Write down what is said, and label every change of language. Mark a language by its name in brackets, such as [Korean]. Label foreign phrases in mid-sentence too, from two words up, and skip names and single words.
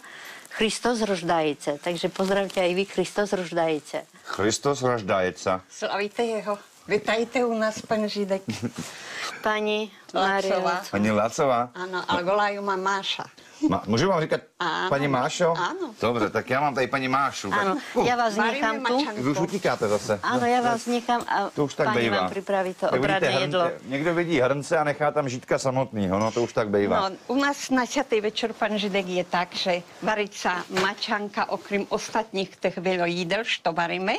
[Rusyn] Christos roždajice, [Slovak] takže pozdravte aj vy [Rusyn] Christos roždajice. Christos roždajica. [Slovak] Slavíte jeho. Vítajte u nás, pán Židek. Pani Mária. Pani Lacová. Áno, ale volajú ma Máša. [Czech] Můžu vám říkat paní Mášo? [Slovak] Áno. [Czech] Dobře, tak já mám tady paní Mášu. [Slovak] Áno, ja vás nechám tu. [Czech] Vy už utíkáte zase. [Slovak] Áno, ja vás nechám a [Czech] to už tak [Slovak] pani [Czech] bývá. [Slovak] vám pripraví to [Czech] Tak [Slovak] obradné [Czech] vidíte, [Slovak] jedlo. [Czech] Někdo vidí hrnce a nechá tam Žídka samotného, no to už tak bývá. [Slovak] No, u nás na Sviatý večer, pán Židek, je tak, že variť sa mačanka okrem ostatných tých veľa jídel, čo varíme.